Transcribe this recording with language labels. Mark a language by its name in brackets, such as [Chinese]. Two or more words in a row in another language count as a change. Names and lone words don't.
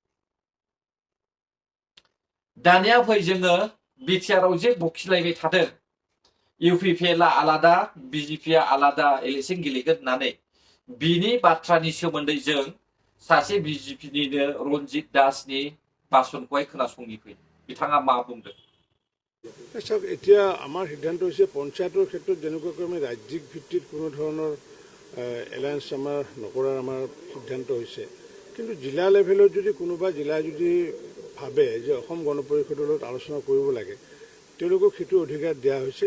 [Bodo] दानिया फै जोङो बिटिआरआव जे बखिलायबाय थादों इउपिपिएलआ आलादा बिजेपिआ आलादा इलेक्सन गेलेगोन होननानै बिनि बाथ्रानि सोमोन्दै जों सासे बिजेपिनिनो रन्जित दासनि भाषणखौहाय खोनासंनि फै बिथाङा मा बुंदों [Assamese] চাওক এতিয়া আমাৰ সিদ্ধান্ত হৈছে পঞ্চায়তৰ ক্ষেত্ৰত যেনেকুৱাকৈ আমি ৰাজ্যিক ভিত্তিত কোনো ধৰণৰ এলায়েন্স আমাৰ নকৰাৰ আমাৰ সিদ্ধান্ত হৈছে, কিন্তু জিলা লেভেলত যদি কোনোবা জিলাই যদি ভাবে যে অসম গণ পৰিষদৰ লগত আলোচনা কৰিব লাগে, তেওঁলোকক সেইটো অধিকাৰ দিয়া হৈছে।